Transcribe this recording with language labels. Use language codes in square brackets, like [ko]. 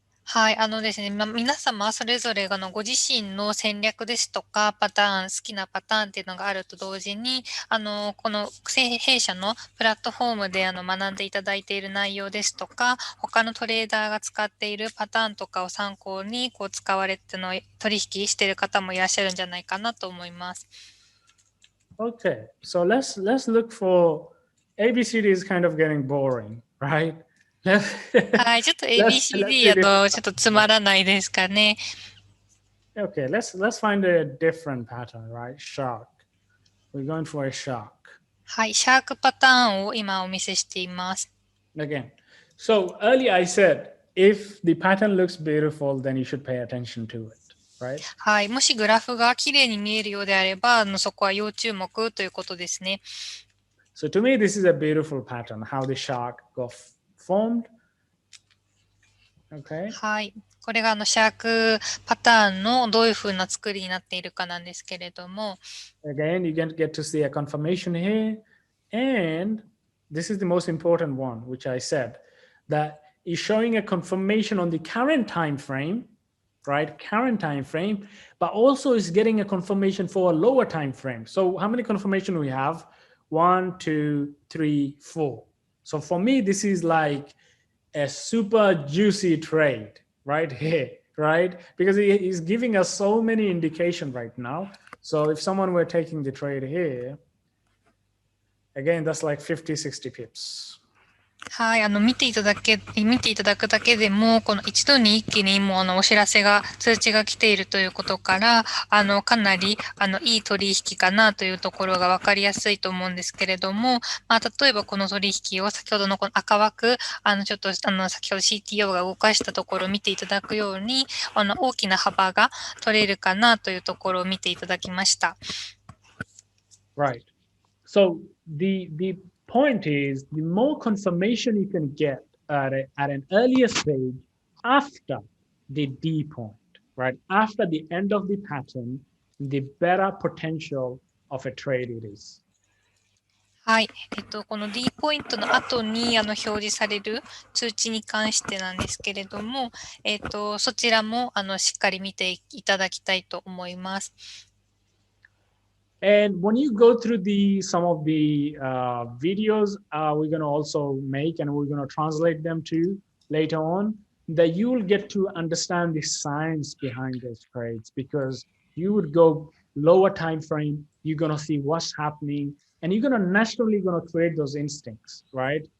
[ja] はい、ですね、皆様それぞれご自身の戦略ですとか、パターン、好きなパターンっていうのがあると同時に、この弊社のプラットフォームで学んでいただいている内容ですとか、他のトレーダーが使っているパターンとかを参考に使われて取引している方もいらっしゃるんじゃないかなと思います。 [en] Okay, so let's look for ABCD is kind of getting boring, right? [ja] はい、ちょっと ABCD だとちょっとつまらないですかね。 [en] Okay, let's find a different pattern, right? Shark. We're going for a shark. [ja] はい、シャークパターンを今お見せしています。 [en] Again, so earlier I said, if the pattern looks beautiful, then you should pay attention to it, right? [ja] はい、もしグラフが綺麗に見えるようであれば、そこは要注目ということですね。 [en] So to me, this is a beautiful pattern, how the shark got formed. Okay. [ja] はい。これがシャークパターンのどういうふうな作りになっているかなんですけれども。 [en] Again, you can get to see a confirmation here. And this is the most important one, which I said, that is showing a confirmation on the current time frame, right? Current time frame, but also is getting a confirmation for a lower time frame. So how many confirmation we have? 1, 2, 3, 4. So for me, this is like a super juicy trade right here, right? Because he's giving us so many indication right now. So if someone were taking the trade here, again, that's like 50, 60 pips. [ja] はい、見ていただくだけでも、この一度に一気にもうお知らせが、通知が来ているということから、かなり、いい取引かなというところが分かりやすいと思うんですけれども、まあ、例えばこの取引を先ほどのこの赤枠、ちょっと、先ほど CTO が動かしたところを見ていただくように、大きな幅が取れるかなというところを見ていただきました。 [en] Right. So the point is, the more confirmation you can get at an earlier stage after the D point, right? After the end of the pattern, the better potential of a trade it is. [ja] はい。この D ポイントの後に表示される通知に関してなんですけれども、そちらもしっかり見ていただきたいと思います。 [en] And when you go through some of the videos we're going to also make and we're going to translate them to later on, that you will get to understand the science behind those trades, because you would go lower time frame, you're going to see what's happening, and you're going to naturally going to create those instincts, right?